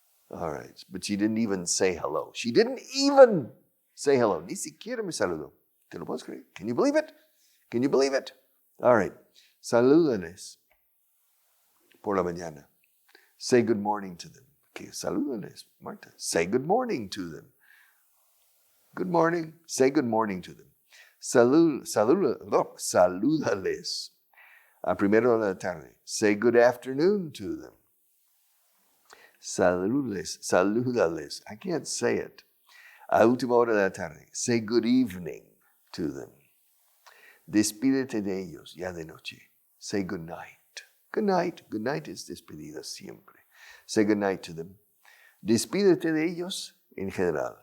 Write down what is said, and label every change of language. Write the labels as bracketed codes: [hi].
[en] All right. But she didn't even say hello. She didn't even say hello. [es] Ni siquiera me saludó. ¿Te lo puedes creer? [en] Can you believe it? All right. [es] Salúdales por la mañana. [en] Say good morning to them. Okay, [es] salúdales, [en] Marta. Say good morning to them. Good morning. Say good morning to them. [es] Salúdales a primero de la tarde. [en] Say good afternoon to them. [es] Salúdales. [en] I can't say it. [es] A última hora de la tarde. [en] Say good evening to them. [es] Despídete de ellos ya de noche. [en] Say good night. Good night. Good night [es] es despedida siempre. [en] Say good night to them. [es] Despídete de ellos en general.